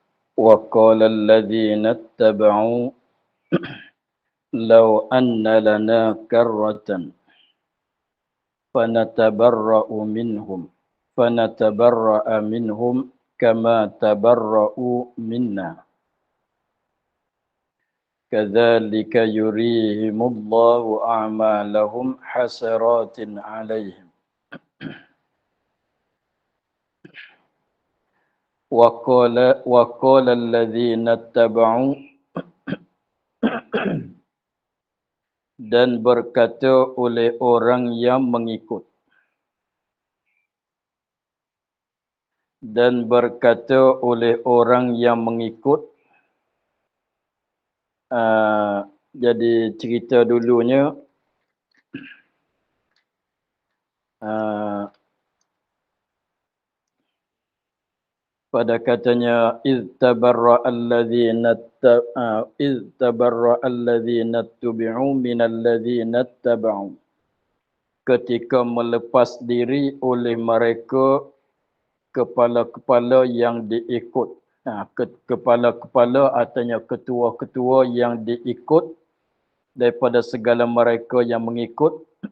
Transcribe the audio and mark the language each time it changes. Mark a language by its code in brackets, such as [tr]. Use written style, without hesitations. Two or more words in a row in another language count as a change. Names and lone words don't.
[ar] وقال الذين اتبعوا لو أن لنا كرة فنتبرأ منهم كما تبرأوا منا كذلك يريهم الله أعمالهم حسرات عليهم وقال الذين اتبعوا [ms] dan berkata oleh orang yang mengikut jadi cerita dulunya pada katanya iz [ar] تبرأ الذين اتبعوا من الذين اتبعوا, [ms] ketika melepas diri oleh mereka kepala-kepala yang diikut. Kepala-kepala artinya ketua-ketua yang diikut daripada segala mereka yang mengikut.